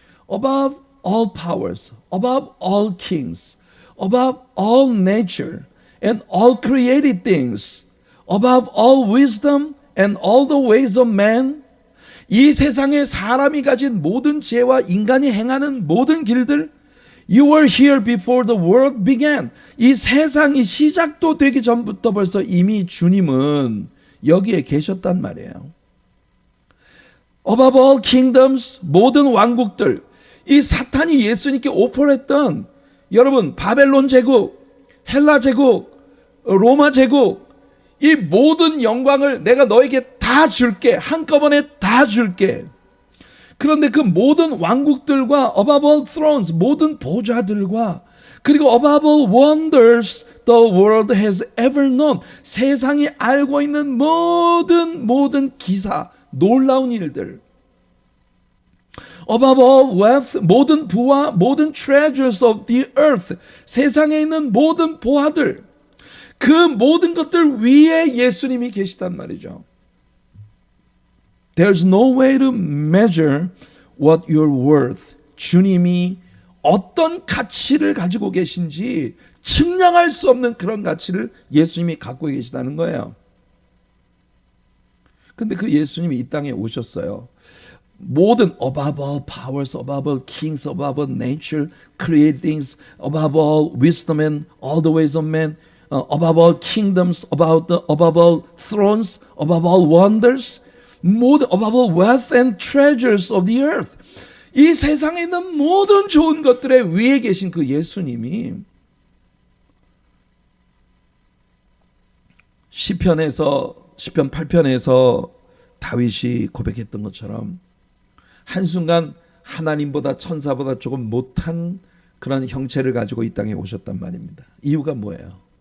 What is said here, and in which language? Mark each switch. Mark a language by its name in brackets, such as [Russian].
[English] Above all powers, above all kings, above all nature and all created things, above all wisdom and all the ways of man. [Korean] 이 세상에 사람이 가진 모든 지혜와 인간이 행하는 모든 길들, [English] You were here before the world began. [Korean] 이 세상이 시작도 되기 전부터 벌써 이미 주님은 여기에 계셨단 말이에요. [English] Above all kingdoms, [Korean] 모든 왕국들, 이 사탄이 예수님께 오퍼했던, 여러분, 바벨론 제국, 헬라 제국, 로마 제국, 이 모든 영광을 내가 너에게 다 줄게. 한꺼번에 다 줄게. 그런데 그 모든 왕국들과 [English] above all thrones, [Korean] 모든 보좌들과, 그리고 [English] above all wonders the world has ever known, [Korean] 세상이 알고 있는 모든 기사, 놀라운 일들, [English] above all wealth, [Korean] 모든 부와 모든 [English] treasures of the earth, [Korean] 세상에 있는 모든 보화들, 그 모든 것들 위에 예수님이 계시단 말이죠. [English] There's no way to measure what you're worth. [Korean] 주님이 어떤 가치를 가지고 계신지 측량할 수 없는 그런 가치를 예수님이 갖고 계시다는 거예요. 근데 그 예수님이 이 땅에 오셨어요. [English] 모든 above all powers, above all kings, above all nature, created things, above all wisdom and all the ways of men, above all kingdoms, above all thrones, above all wonders, 모든 above all wealth and treasures of the earth. [Korean] 이 세상에 있는 모든 좋은 것들의 위에 계신 그 예수님이 시편 8편에서 다윗이 고백했던 것처럼 한순간 하나님보다 천사보다 조금 못한 그런 형체를 가지고 이 땅에 오셨단 말입니다. 이유가 뭐예요?